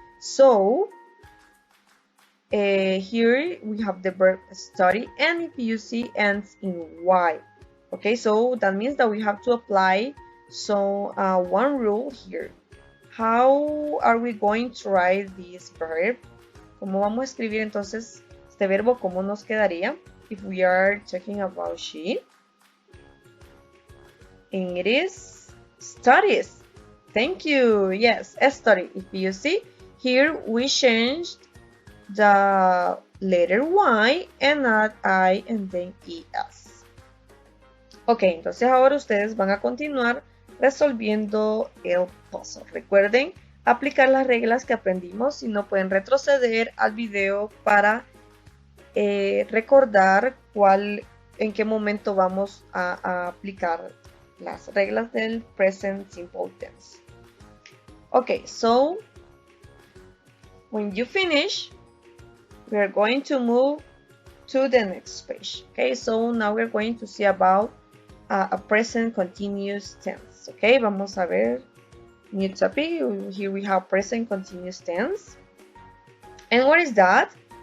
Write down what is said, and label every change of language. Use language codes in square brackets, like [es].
[en] So, here we have the verb study, and if you see, ends in Y. Okay, so that means that we have to apply one rule here. How are we going to write this verb? [es] ¿Cómo vamos a escribir entonces este verbo? ¿Cómo nos quedaría [en] if we are talking about she? And it is studies. Thank you. Yes, study. If you see, here we changed the letter Y and add I and then ES. [es] Ok, entonces ahora ustedes van a continuar resolviendo el puzzle. Recuerden aplicar las reglas que aprendimos. Si no, pueden retroceder al video para recordar en qué momento vamos a aplicar las reglas del present simple tense. [en] Ok, so when you finish, we are going to move to the next page. Okay, so now we're going to see about a present continuous tense. Okay, [es] vamos a ver [en] new topic. Here we have present continuous tense. And what is that?